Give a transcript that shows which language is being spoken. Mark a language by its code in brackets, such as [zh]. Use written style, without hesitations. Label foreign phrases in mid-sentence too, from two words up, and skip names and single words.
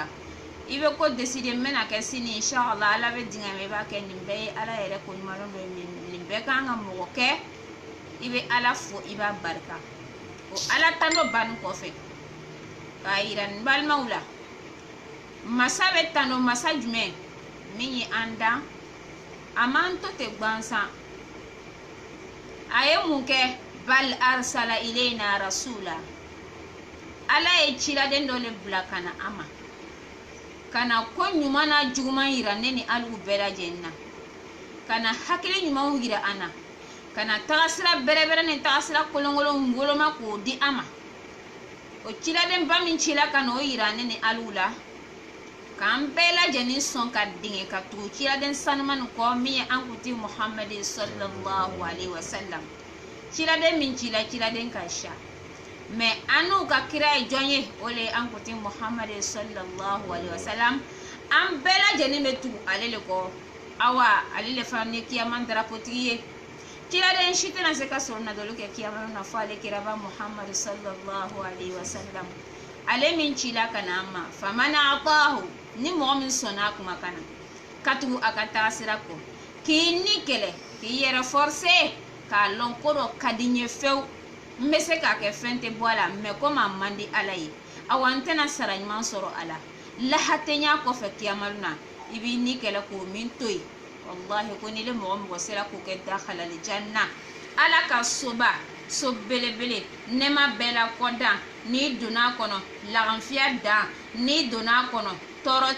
[bm] I bɛ ko décider n bɛna kɛ sini inshallah ala bɛ dingɛ min i b'a kɛ nin bɛɛ ye ala yɛrɛ ko ɲuman dɔn ye nin bɛɛ kan ka mɔgɔ kɛ i bɛ ala fo i b'a barika o ala tano banni kɔfɛ k'a yira nin balimaw la masa bɛ tano masa jumɛn min ye an dan a man to ten gansan a ye mun kɛ [ar] بل أرسل إلينا رسولا [bm] ala ye ciladen dɔ le bila ka na an ma ka na ko ɲuman na juguman yira ne ni alu bɛɛ lajɛlen na ka na hakili ɲumanw yira an na ka na tagasira bɛrɛbɛrɛ ni tagasira kolonkolon woloma k'o di an ma o ciladen ba min cila ka na o yira ne ni alu la k'an bɛɛ lajɛlen sɔn ka dingɛ ka tugu ciladen sanuma nin kɔ min ye an kuntigi muhamadi [ar] صلى الله عليه وسلم [bm] ciladen min cila ciladen ka sa mais an n'u ka kira ye jɔn ye o le ye an kuntigi muhamadi [ar] صلى الله عليه وسلم [bm] an bɛɛ lajɛlen bɛ tugu ale le kɔ awa ale le fana ye kiyama darapotigi ye ciladen si tɛna se ka sɔrɔ nadɔli kɛ kiyama na fɔ ale kiraba muhamadi [ar] صلى الله عليه وسلم [bm] ale min cila ka na an ma [ar] فمن أطاعه [bm] ni mɔgɔ min sɔnna a kuma kana ka tugu a ka tagasira kɔ k'i ni kɛlɛ k'i yɛrɛ forcer k'a lɔn ko dɔ ka di n ye fewu n bɛ se k'a kɛ fɛn tɛ bɔ a la mais komi a man di ala ye awa n tɛna sara ɲuman sɔrɔ a la lahatenya kɔfɛ kiyamalu na i b'i ni kɛlɛ k'o min to yen wallahi ko ni le mɔgɔ sera k'o kɛ [ar] دخل الجنة [bm] ala ka soba so belebele nɛɛma bɛɛ la kɔdan n'i donna a kɔnɔ laganfiya dan n'i donna a kɔnɔ tɔɔrɔ